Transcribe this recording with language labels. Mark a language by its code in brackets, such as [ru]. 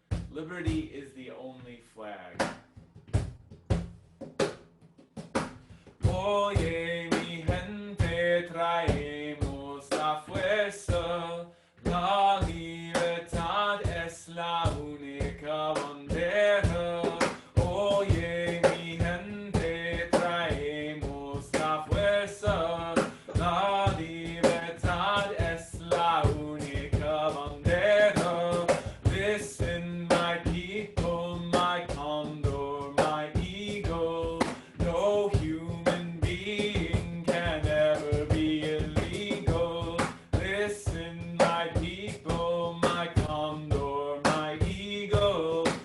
[en] Liberty is the only flag. [es] Oye, mi gente, traemos la fuerza. La libertad es la única bandera. Oye, mi gente, traemos la fuerza. La libertad es la única bandera. [en] Listen, my people, my condor, my eagle. No human being can ever be illegal. Listen, my people, my condor, my eagle.